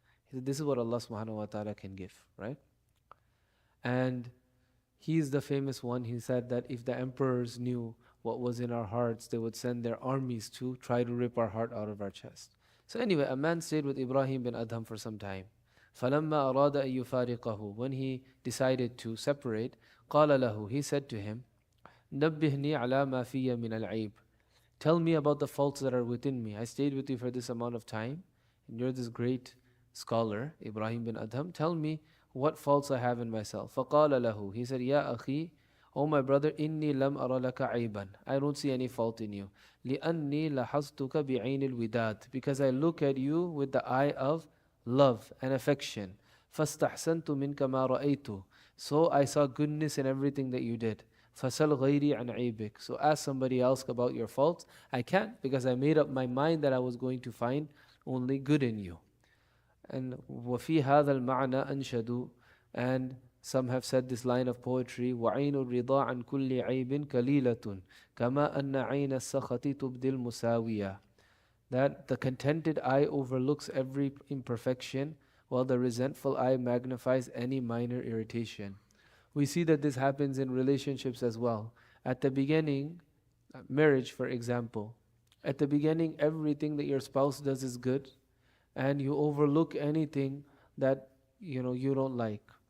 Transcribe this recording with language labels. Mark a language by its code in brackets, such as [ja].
[en] He said, this is what Allah subhanahu wa ta'ala can give, right? And he is the famous one. He said that if the emperors knew what was in our hearts, they would send their armies to try to rip our heart out of our chest. So anyway, a man stayed with Ibrahim bin Adham for some time. [ar] فَلَمَّا أَرَادَ أَن يُفَارِقَهُ. [en] When he decided to separate, [ar] قَالَ لَهُ. [en] He said to him, [ar] نَبِّهْنِي عَلَى مَا فِيَّ مِنَ الْعَيْبِ. [en] Tell me about the faults that are within me. I stayed with you for this amount of time, and you're this great scholar, Ibrahim bin Adham. Tell me what faults I have in myself. [ar] فَقَالَ لَهُ. [en] He said, [ar] يَا أَخِي [en] O my brother, [ar] inni lam ara laka ayban. [en] I don't see any fault in you. [ar] لأني لحظتك بعين الوداد. [en] Because I look at you with the eye of love and affection. [ar] فاستحسنت منك ما رأيت. [en] So I saw goodness in everything that you did. [ar] فسل غيري عن عيبك. [en] So ask somebody else about your faults. I can't because I made up my mind that I was going to find only good in you. [ar] And وفي هذا المعنى أنشدوا, [en] and some have said this line of poetry: [ar] وعين الرضا عن كل عيب كليلة كما أن عين السخط تبدي المساوية. [en] That the contented eye overlooks every imperfection, while the resentful eye magnifies any minor irritation. We see that this happens in relationships as well. At the beginning, marriage for example, at the beginning everything that your spouse does is good, and you overlook anything that you don't like.